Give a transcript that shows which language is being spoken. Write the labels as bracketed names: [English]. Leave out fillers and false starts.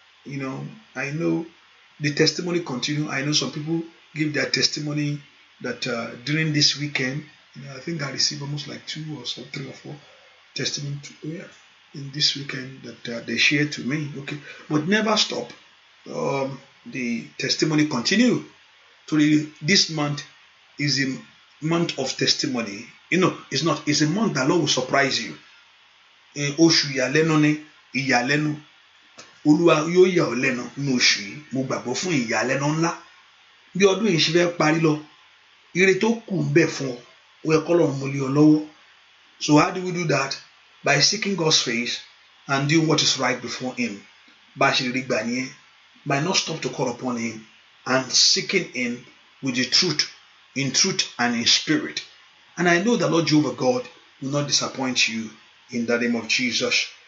[English] I know the testimony continue. I know some people give their testimony that during this weekend, I think I received almost like 2 or 3 or 4 testimony in this weekend that they shared to me. Okay, but never stop. The testimony continue. So this month is a month of testimony. It's not. It's a month that Lord will surprise you. [Yoruba] Oṣù ìyàlẹ́nu ni ìyàlẹ́nu. Olúwa yóò yà ọ́ lẹ́nu ní oṣù yìí mo gbàgbọ́ fún ìyàlẹ́nu ńlá bí ọdún yìí ṣe fẹ́ parí lọ ire tó kù ń bẹ fún ọ ó yẹ k'Ọlọ́run mú lé ọ lọ́wọ́. [English] So how do we do that? By seeking God's face and doing what is right before Him. [Yoruba] Bá a ṣe rí gbà nìyẹn, [English] by not stop to call upon Him and seeking Him with the truth, in truth and in spirit. And I know that Lord Jehovah God will not disappoint you in the name of Jesus.